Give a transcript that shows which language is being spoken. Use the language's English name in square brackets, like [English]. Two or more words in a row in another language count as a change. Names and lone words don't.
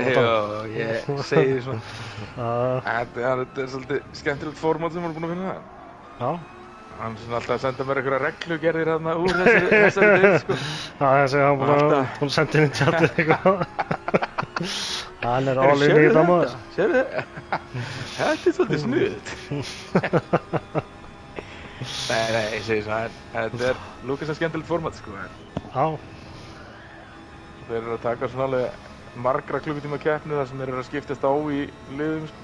[Icelandic] Já, ég segi svona. Þetta er svolítið skemmtilegt formát sem hann er búinn að finna það. Já. Hann er svona alltaf að senda mér einhverja reglugerðir hérna úr þessari deild sko. Já, ég segi hann búinn að senda inn í tjaldið eitthvað. Hann er [English] all in [Icelandic] í þetta maður. Sérðu þetta? Þetta er svolítið snuðt. Nei, ég segi svona, þetta er lúkast að skemmtilegt formát sko. Já. Þeir eru að taka svona alveg margra klukkutíma keppni þar sem þeir eru að skiptast á í liðum sko.